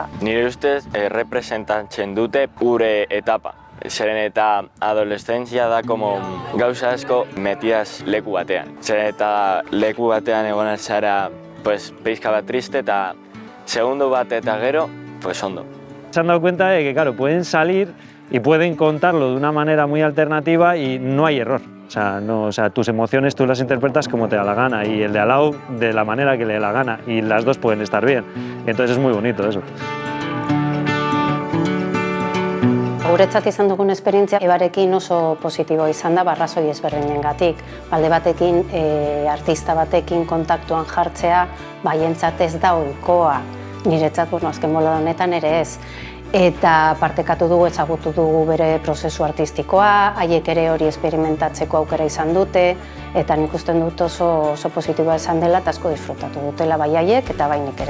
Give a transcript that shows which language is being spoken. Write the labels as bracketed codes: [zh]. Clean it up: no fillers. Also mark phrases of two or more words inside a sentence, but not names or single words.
[eu] Nire ustez representatzen dute gure etapa. Zeren eta adolescentzia da gauza asko metiaz leku batean. Zeren eta leku batean egon zara pizka bat triste eta segundo bat eta gero, ondo. [es] Se han dado cuenta de que, claro, pueden salir y pueden contarlo de una manera muy alternativa y no hay error. O sea, tus emociones tú las interpretas como te da la gana y el de al lado de la manera que le dé la gana y las dos pueden estar bien. Entonces es muy bonito eso. [eu] Guretzat izan dugun esperientzia Ebarekin oso positiboa izan da arrazoi ezberdinengatik. Alde batekin, artista batekin kontaktuan jartzea, haientzat ez da ohikoa. Niretzat, azken bolada honetan ere ez. Eta partekatu dugu, ezagutu dugu bere prozesu artistikoa, haiek ere hori esperimentatzeko aukera izan dute, eta nik usten dut oso positiboa izan dela eta asko disfrutatu dutela bai haiek eta bai nik ere.